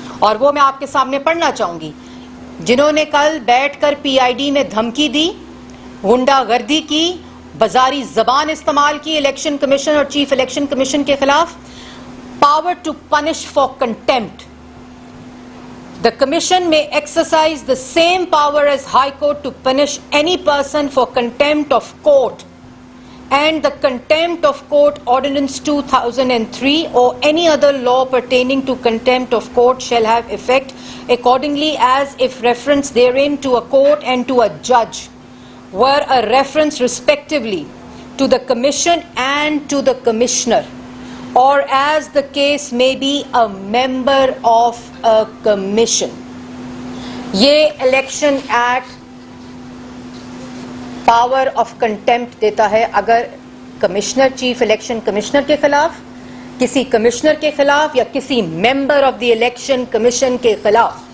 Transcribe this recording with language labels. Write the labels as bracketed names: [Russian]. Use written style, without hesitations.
[Urdu] اور وہ میں آپ کے سامنے پڑھنا چاہوں گی. جنہوں نے کل بیٹھ کر پی آئی ڈی میں دھمکی دی, غنڈہ گردی کی, بازاری زبان استعمال کی الیکشن کمیشن اور چیف الیکشن کمیشن کے خلاف, [English] Power to punish for contempt. The Commission may exercise the same power as High Court to punish any person for contempt of court, and the Contempt of Court Ordinance 2003 or any other law pertaining to contempt of court shall have effect accordingly as if reference therein to a court and to a judge were a reference respectively to the Commission and to the Commissioner, or as the case may be a member of a commission. [Urdu] یہ election act power of contempt دیتا ہے اگر commissioner, chief election commissioner کے خلاف, کسی commissioner کے خلاف یا کسی member of the election commission کے خلاف.